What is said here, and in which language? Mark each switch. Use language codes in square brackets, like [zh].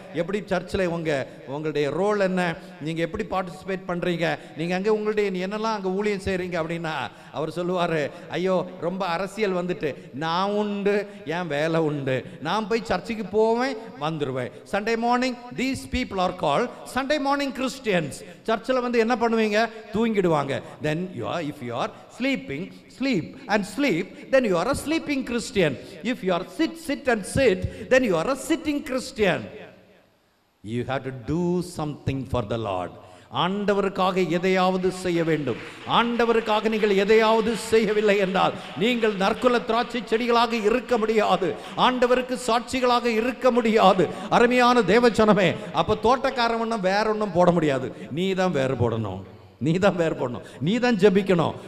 [ta] எப்படி சர்ச்சில் உங்களுடைய ரோல் என்ன, நீங்கள் எப்படி பார்ட்டிசிபேட் பண்ணுறீங்க, நீங்கள் அங்கே உங்களுடைய என்னெல்லாம் அங்கே ஊழியம் செய்கிறீங்க அப்படின்னா அவர் சொல்லுவார், ஐயோ ரொம்ப அரசியல் வந்துட்டு, நான் உண்டு, என் வேலை உண்டு, நான் போய் சர்ச்சுக்கு போவேன் வந்துடுவேன். [en] Sunday morning these people are called Sunday morning Christians. [ta] சர்ச்சில் வந்து என்ன பண்ணுவீங்க? தூங்கிடுவாங்க. [en] then if you are sleep and sleep, then you are a sleeping Christian. If you are sit and sit, then you are a sitting Christian. You have to do something for the Lord. [ta] ஆண்டவருக்காக எதையாவது செய்ய வேண்டும். ஆண்டவருக்காக நீங்கள் எதையாவது செய்யவில்லை என்றால் நீங்கள் நற்குல திராட்சை செடிகளாக இருக்க முடியாது. ஆண்டவருக்கு சாட்சிகளாக இருக்க முடியாது. அருமையான தேவஜனமே, அப்ப தோட்டக்காரன் ஒன்றும் வேற ஒன்றும் போட முடியாது. நீ தான் வேறு போடணும். நீ தான் வேறு போடணும். நீ தான் ஜெபிக்கணும்.